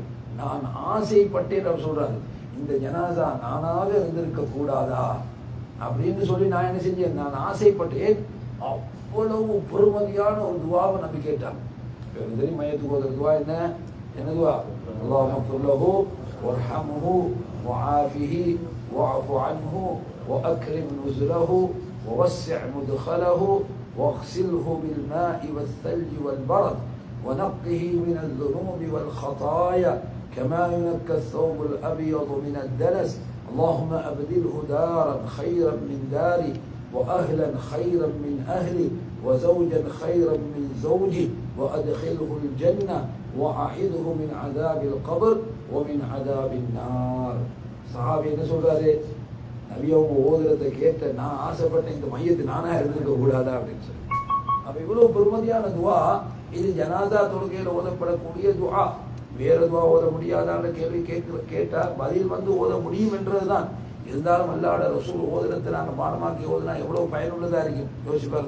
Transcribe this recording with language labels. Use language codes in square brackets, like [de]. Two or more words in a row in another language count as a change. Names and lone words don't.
[ta] நான் ஆசைப்பட்டேன் அவர் சொல்றாரு, இந்த ஜனாதா நானாக இருந்திருக்க கூடாதா அப்படின்னு சொல்லி நான் என்ன செஞ்சேன், நான் ஆசைப்பட்டேன். அவ்வளவு பொறுமதியான ஒரு துவாவை நம்பி கேட்டாங்க. தெரியும் மையத்துக்கு ஓதுற துவா என்ன துவா? [ar] اللهم اغفر له وارحمه وعافه واعف عنه وأكرم نزله ووسع مدخله واغسله بالماء والثلج والبرد ونقه من الذنوب والخطايا كما ينكى الثوب الأبيض من الدنس اللهم أبدله دارا خيرا من داري وأهلا خيرا من أهلي وزوجا خيرا من زوجي وأدخله الجنة وأعذه من عذاب القبر ومن عذاب النار. صحابي نسول هذا [ta] நபி அவங்க ஓதுறதை கேட்ட நான் ஆசைப்பட்ட இந்த மையத்து நானா இருந்திருக்க கூடாதா அப்படின்னு சொல்லி. அப்ப இவ்வளவு பெருமதியான துவா இது ஜனாதா தொழுகையில் ஓதப்படக்கூடிய துஆ. வேற துஆ ஓத முடியாதான்ற கேள்வி கேட்டால் பதில் வந்து ஓத முடியும் என்றதுதான். இருந்தாலும் அல்லாஹ்வுடைய ரசூல் ஓதுனத்தை நாங்கள் பாடமாக்கி ஓதுனா எவ்வளவு பயனுள்ளதாக இருக்கும் யோசிச்சு பாருங்க.